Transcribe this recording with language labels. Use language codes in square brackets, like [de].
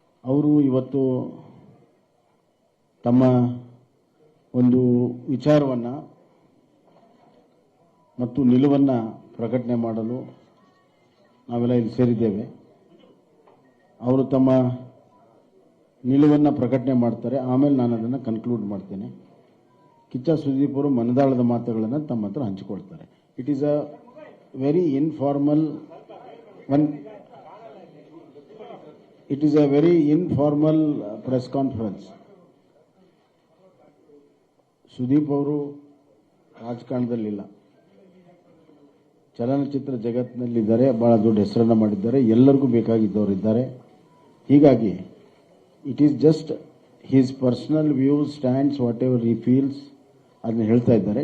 [kn] ಅವರು ಇವತ್ತು ತಮ್ಮ ಒಂದು ವಿಚಾರವನ್ನು ಮತ್ತು ನಿಲುವನ್ನು ಪ್ರಕಟಣೆ ಮಾಡಲು ನಾವೆಲ್ಲ ಇಲ್ಲಿ ಸೇರಿದ್ದೇವೆ. ಅವರು ತಮ್ಮ ನಿಲುವನ್ನು ಪ್ರಕಟಣೆ ಮಾಡ್ತಾರೆ, ಆಮೇಲೆ ನಾನು ಅದನ್ನು ಕನ್ಕ್ಲೂಡ್ ಮಾಡ್ತೇನೆ. ಕಿಚ್ಚ ಸುದೀಪ್ ಅವರು ಮನದಾಳದ ಮಾತುಗಳನ್ನು ತಮ್ಮ ಹತ್ರ ಹಂಚಿಕೊಳ್ತಾರೆ. [en] It is a very informal one. It is a very informal press conference. [kn] Sudeep ಅವರು ರಾಜಕಾರಣದಲ್ಲಿಲ್ಲ, ಚಲನಚಿತ್ರ ಜಗತ್ತಿನಲ್ಲಿದ್ದಾರೆ, ಬಹಳ ದೊಡ್ಡ ಹೆಸರನ್ನು ಮಾಡಿದ್ದಾರೆ, ಎಲ್ಲರಿಗೂ ಬೇಕಾಗಿದ್ದವರು ಇದ್ದಾರೆ. ಹೀಗಾಗಿ [en] it is just his personal views, stands, whatever he feels [kn] ಅದನ್ನ ಹೇಳ್ತಾ ಇದ್ದಾರೆ.